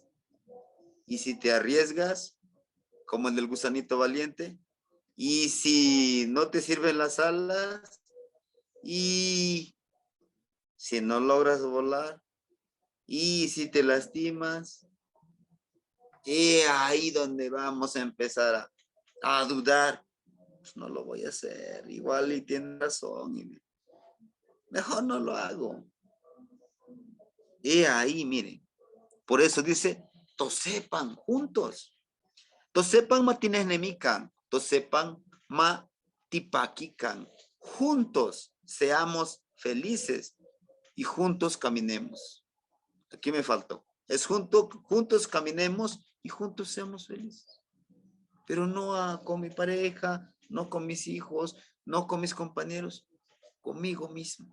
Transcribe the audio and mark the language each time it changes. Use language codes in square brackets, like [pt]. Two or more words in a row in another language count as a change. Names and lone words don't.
[es] Y si te arriesgas, como en el gusanito valiente, y si no te sirven las alas, y si no logras volar, y si te lastimas, ahí donde vamos a empezar a dudar. Pues no lo voy a hacer, igual y tiene razón, mejor no lo hago. Ahí, miren, por eso dice, tosepan juntos. [nah] Tosepan matinenemican, tosepan matipaquican. [es] Juntos seamos felices. y juntos caminemos. Aquí me faltó. Es juntos caminemos y juntos seamos felices. Pero no con mi pareja, no con mis hijos, no con mis compañeros, conmigo mismo.